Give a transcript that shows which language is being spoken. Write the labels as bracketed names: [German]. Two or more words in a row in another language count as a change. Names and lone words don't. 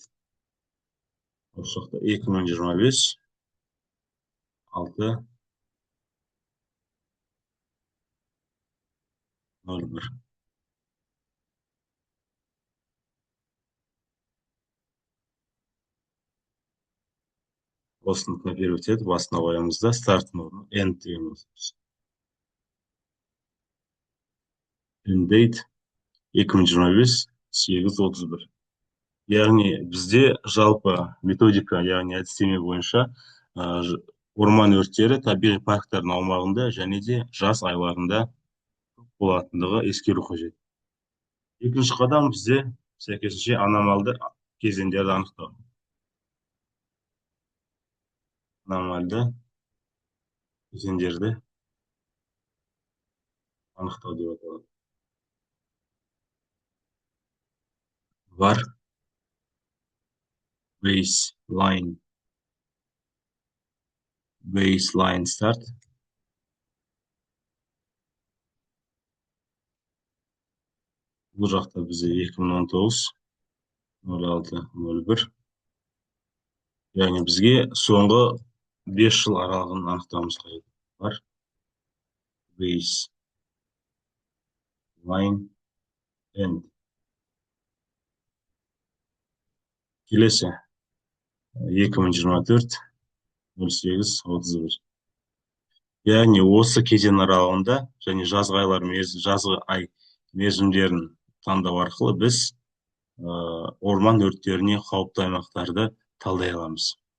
[Kazakh] Осы жақта 2025 6 01. Осыны копировать етіп басына қоямыз да старттың орнына end деген қосамыз. [English] End date 2025 8:31. [Kazakh] Яғни бізде жалпы методика, яғни әдістеме бойынша орман өрттері табиғи парктардың аумағында және де жаз айларында болатындығы ескеру қажет. Екінші қадам бізде сәйкесінше аномальды кезеңдерді анықтау. Аномальды кезеңдерді анықтау деп аталады. [English] Var baseline start. [Kazakh] Бұл жақта бізде 2019 06 01. Яғни бізге соңғы 5 жыл аралығын анықтауымыз қажет. [English] Бар baseline end. [Kazakh] Келесі 2024 08 31. Яғни осы кезең аралығында және жазғы ай мерзімдерін таңдау арқылы біз орман өрттеріне қауіпті аймақтарды талдай аламыз.